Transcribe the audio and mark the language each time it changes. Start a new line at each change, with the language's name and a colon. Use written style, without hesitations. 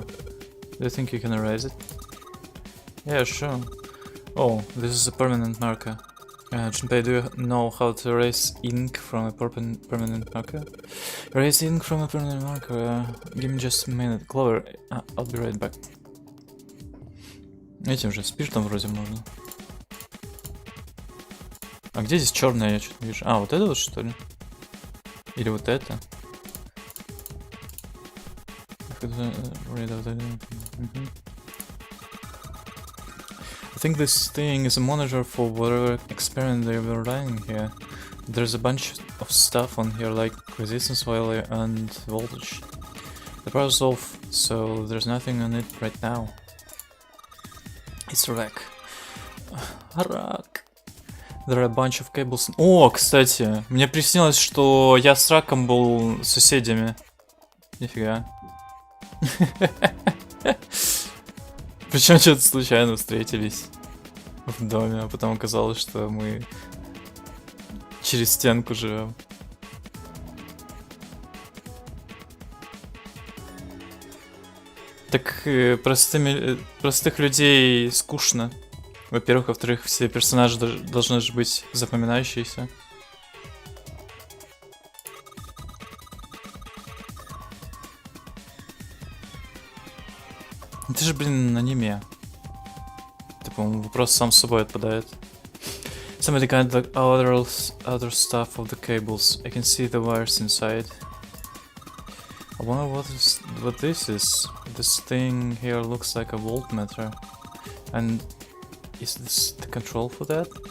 English: Do you think you can erase it? Yeah, sure. Oh, this is a permanent marker. Junpei, do you know how to erase ink from a permanent marker? Erase ink from a permanent marker. Give me just a minute. Clover, I'll be right back.
Russian: Этим же спиртом вроде можно. А где здесь черное, я что-то не вижу. А, вот это вот что ли? Или вот это?
English: I think this thing is a monitor for whatever experiment they were running here. There's a bunch of stuff on here like resistance value and voltage. The power's off, so there's nothing on it right now. It's a rack. Рак. There are a bunch of cables.
Russian: О, кстати, мне приснилось, что я с раком был соседями. Нифига. Причем что-то случайно встретились в доме, а потом оказалось, что мы через стенку живем. Так простых людей скучно. Во-первых, во-вторых, все персонажи должны же быть запоминающиеся. Это же, блин, аниме. Это, по-моему, вопрос сам с собой отпадает.
English: Somebody got the other stuff of the cables. I can see the wires inside. I wonder what this is. This thing here looks like a voltmeter. And is this the control for that?